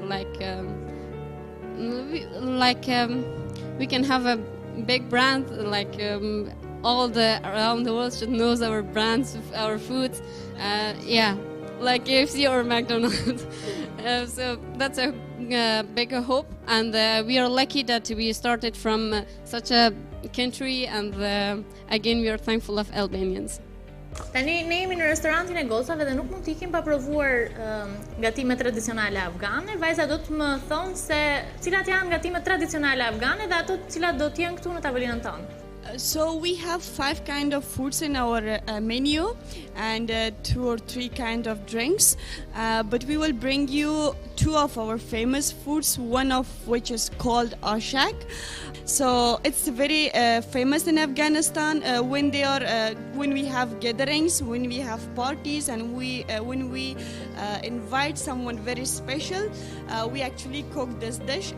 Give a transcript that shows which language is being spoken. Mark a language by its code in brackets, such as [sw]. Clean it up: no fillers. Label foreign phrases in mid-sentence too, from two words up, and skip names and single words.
[en] we can have a big brand around the world should know our brands, our foods, like KFC or McDonald's. So that's a bigger hope, and we are lucky that we started from such a country, and again we are thankful of Albanians. [sq] Tani ne jemi në restorantin e gocave dhe nuk mund t'ikim pa provuar gatimet tradicionale afgane. Vajza do të më thonë se cilat janë gatimet tradicionale afgane dhe ato cilat do t'jenë këtu në tavolinën tonë. [en] So we have 5 kind of foods in our menu and 2 or 3 kind of drinks, but we will bring you 2 of our famous foods, one of which is called ashak. So it's very famous in Afghanistan when we have gatherings, when we have parties, and when we invite someone very special, we actually cook this dish.